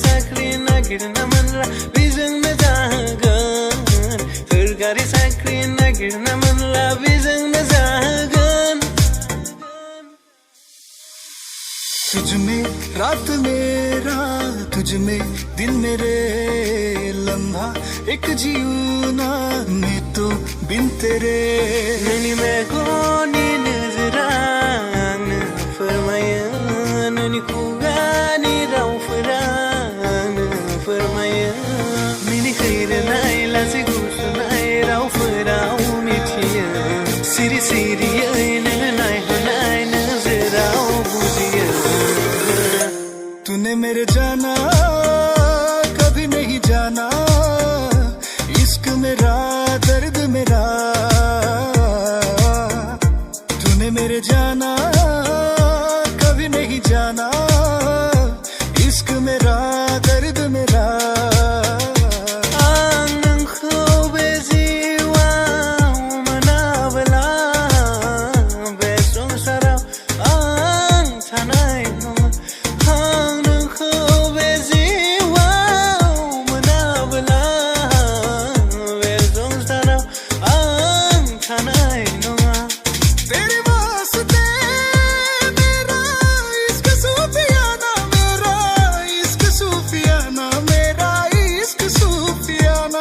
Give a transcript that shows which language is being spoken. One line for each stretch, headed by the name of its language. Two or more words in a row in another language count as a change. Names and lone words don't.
Bodo: साख्रि नागिर्न मनला बिजोंनो जागोन सोरखारि साख्रि नागिर्न मनला बिजोंनो जागोन
Hindi: तुझ में रात मेरा तुझ में दिन मेरे लम्हा एक जीना मैं तो बिन तेरे
Bodo: नोंनि मेगननि नोजोरा आंनो फोरमायो नोंनि खुगानि रावफोरा आंनो फोरमायो मिनिखैरोनाय लासै गुसुनाय रावफोराव मिथियो सिरि सिरियै नोङो नायहरनाय नोजोराव बुजियो
Hindi: तूने मेरे जाना कभी नहीं जाना इश्क मेरा दर्द मेरा तूने मेरे जाना कभी नहीं जाना इश्क मेरा दर्द मेरा
Bodo: आं नोंखौ बे जिउआव मोनाब्ला बे संसाराव आं थानाय नङा आं नोंखौ बे जिउआव मोनाब्ला बे संसाराव आं थानाय नङा
Hindi: तेरे वास्ते मेरा इश्क सूफियाना मेरा इश्क सूफियाना मेरा इश्क सूफियाना